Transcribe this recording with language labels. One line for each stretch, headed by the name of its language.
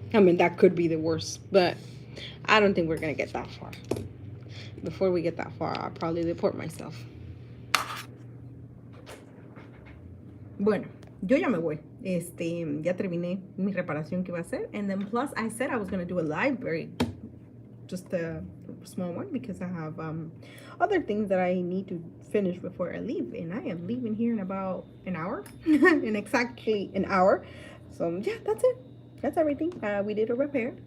English: I mean, that could be the worst, but I don't think we're gonna get that far. Before we get that far, I'll probably deport myself.
Spanish: Bueno, yo ya me voy. Ya terminé mi reparación que iba a hacer.
English: And then plus, I said I was gonna do a live, just a small one, because I have other things that I need to finish before I leave, and I am leaving here in about an hour. In exactly an hour. So yeah, that's it. That's everything. We did a repair.